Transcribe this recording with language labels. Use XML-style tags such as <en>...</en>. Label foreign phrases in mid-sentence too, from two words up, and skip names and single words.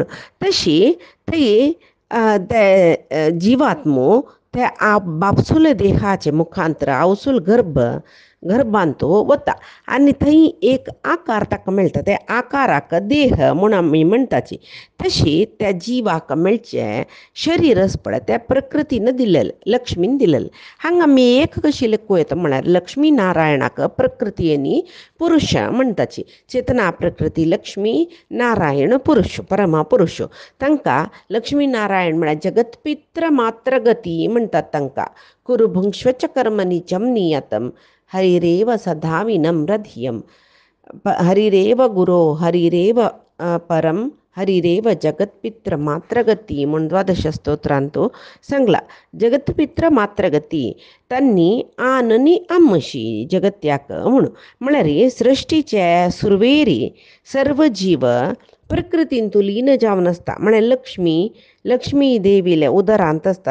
<kok>तशी थंय ते जीवात्मो ते बापसूल देहाचे मुखांतर आवसूल गर्भांतो वता आनी थंय एक आकार ताका मेळटा. त्या आकाराक देह म्हूण आमी म्हणटाची. तशी त्या जिवाक मेळचें शरीर आसा पळय त्या प्रकृतीन दिलेलें, लक्ष्मीन दिलेलें. हांगा आमी एक कशी लेखूं येता म्हळ्यार लक्ष्मी नारायणाक प्रकृतीयनी पुरुश म्हणटाची. चेतना प्रकृती लक्ष्मी, नारायण पुरुष, परमपुरुष. तांकां लक्ष्मी नारायण म्हळ्यार जगत्पित्र मात्र गती म्हणटात तांकां.</kok> <sa>कुरुभुंक्ष्वच कर्मनिजं नियतं हरिरेव सदा विनम्रधियं. हरिरेव गुरो हरिरेव परम हरिरेव जगत्पित्र मात्रगती</sa> <kok>म्हूण 12 स्तोत्रांत सांगला. जगत्पित्र मात्रगती तन्नी आननी आमशी जगत्याक म्हणून. म्हळ्यार सृश्टीचे सुरवेरी सर्व जीव प्रकृतीन लीन जावन आसता. म्हळ्यार लक्ष्मी देवीले उदरांत आसता.</kok>